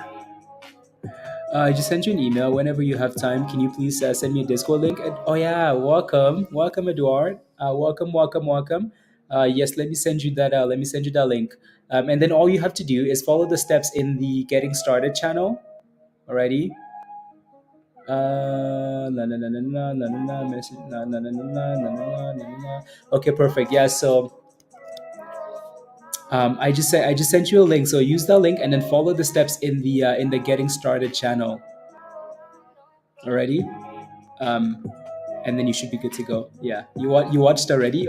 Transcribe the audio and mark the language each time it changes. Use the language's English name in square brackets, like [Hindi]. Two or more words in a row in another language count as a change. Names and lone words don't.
[English] I just sent you an email. Whenever you have time, can you please send me a Discord link? Oh yeah, welcome, Eduard. Welcome. Yes, let me send you that. Let me send you that link. And then all you have to do is follow the steps in the Getting Started channel. Alrighty. Na na na na na na na na message na na na na na na na na na. Okay, perfect. Yeah. So I just sent you a link. So use that link and then follow the steps in the Getting Started channel. Alrighty. Um, and then you should be good to go. Yeah, you watched already?